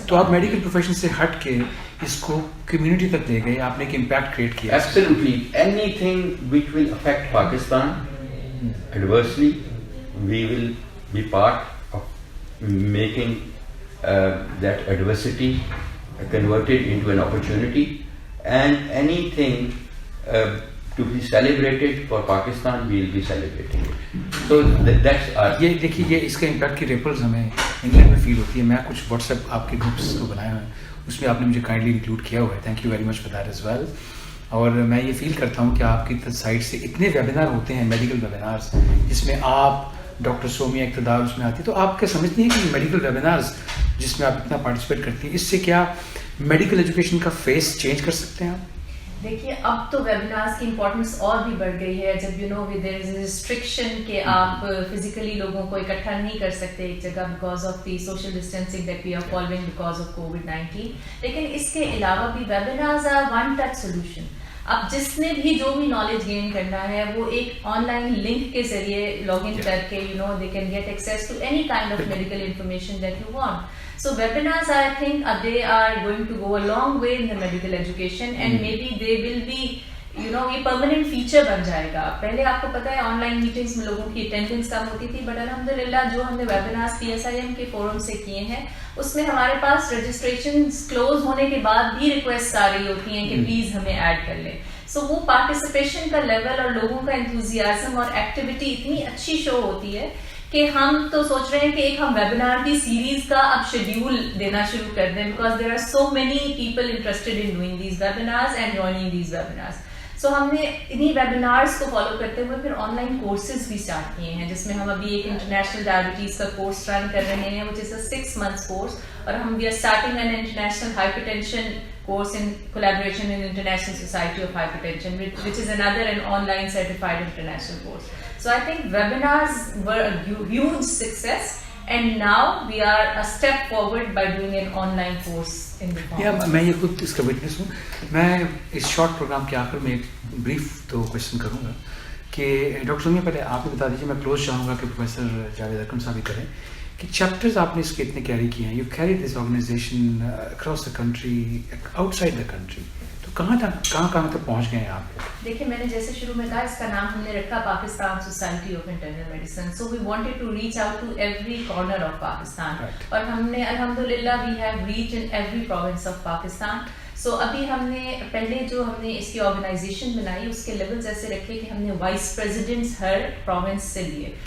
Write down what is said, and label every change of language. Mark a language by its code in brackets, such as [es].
[ur] تو آپ medical profession سے ہٹ کے اس کو کمیونٹی تک لے گئے, آپ نے ایک امپیکٹ کریٹ کیا. [en] Absolutely. Anything which will affect Pakistan adversely, we will be part of making that adversity converted into an opportunity, and anything to be celebrated for Pakistan, we will be celebrating it. So that's our. [ur] یہ دیکھیے, یہ اس کا impact کی ریپلز ہمیں England میں فیل ہوتی ہے. میں کچھ واٹس ایپ آپ کے گروپس کو بنایا ہوئے ہیں, اس میں آپ نے مجھے کائنڈلی انکلوڈ کیا ہوا ہے. [en] Thank you very much for that as well. [ur] اور میں یہ فیل کرتا ہوں کہ آپ کی سائٹ سے اتنے ویبینار ہوتے ہیں, میڈیکل ویبینارز, جس میں آپ ڈاکٹر سومیا اقتدار اس میں آتی ہے. تو آپ کیا سمجھتی ہیں کہ میڈیکل ویبینارز جس میں آپ اتنا پارٹیسپیٹ کرتی ہیں, اس سے کیا میڈیکل ایجوکیشن کا فیس چینج کر سکتے ہیں آپ؟ دیکھیے, اب تو ویبینارز کی امپورٹنس اور بھی بڑھ گئی ہے. [en] جب you know there is a restriction [ur] کہ آپ فزیکلی لوگوں کو اکٹھا نہیں کر سکتے ایک جگہ [en] Because of the social distancing that we are following because of COVID. [ur] لیکن اس کے علاوہ بھی [en] Webinars are one touch solution. [ur] اب جس نے بھی جو بھی نالج گین کرنا ہے, وہ ایک آن لائن لنک کے ذریعے لاگ ان کر کے [en] You know they can get access to any kind of medical information that you want. So webinars, I think they are going to go a long way in the medical education, and maybe they will be, you know, [ur] یہ permanent feature بن جائے گا. پہلے آپ کو پتا ہے on line meetings میں لوگوں کی اٹینڈنس کم ہوتی تھی, بٹ الحمدللہ جو ہم نے ویبینارس PSIM کے فورم سے کیے ہیں, اس میں ہمارے پاس رجسٹریشن کلوز ہونے کے بعد بھی ریکویسٹ آ رہی ہوتی ہیں کہ پلیز ہمیں ایڈ کر لیں. سو وہ پارٹیسپیشن کا لیول اور لوگوں کا انتھوزیازم اور ایکٹیویٹی اتنی اچھی شو ہوتی ہے کہ ہم تو سوچ رہے ہیں کہ ایک ہم ویبینار کی سیریز کا اب شیڈیول دینا شروع کر دیں, [en] because there are so many people interested in doing these webinars [ur] and joining these webinars. سو ہم نے انہیں ویبینارس کو فالو کرتے ہوئے پھر آن لائن کورسز بھی اسٹارٹ کیے ہیں, جس میں ہم ابھی ایک انٹرنیشنل ڈائبٹیز کا کورس رن کر رہے ہیں, [en] Which is a 6 months course, اور ہم we are starting an international hypertension course in collaboration in International Society of Hypertension, which is another an online certified international course. So I think webinars were a huge success, and now we are a step forward by doing an online course in the form. [ur] میں یہ خود اس کا witness ہوں. میں اس short programme کے آخر میں ایک بریف تو کوشچن کروں گا کہ ڈاکٹر سومیا پہلے آپ بھی بتا دیجیے, میں کلوز چاہوں گا کہ پروفیسر جاوید اکرم صاحب بھی کریں, کہ چیپٹرز آپ نے اس کے اتنے کیری کیے ہیں. [en] you carry this organization across the country, outside the country, [ur] تو کہاں تک پہنچ گئے ہیں آپ؟ دیکھیں, میں نے جیسے شروع میں کہا, اس کا نام ہم نے رکھا Pakistan society of internal medicine. [en] so we wanted to reach out to every corner of Pakistan, [ur] اور ہم نے الحمدللہ [en] We have reach in every province of Pakistan. [ur] سو ابھی ہم نے پہلے جو ہم نے اس کی آرگنائزیشن بنائی, اس کے لیولز ایسے رکھے کہ ہم نے وائس پریزیڈنٹس ہر پروونس سے لیے.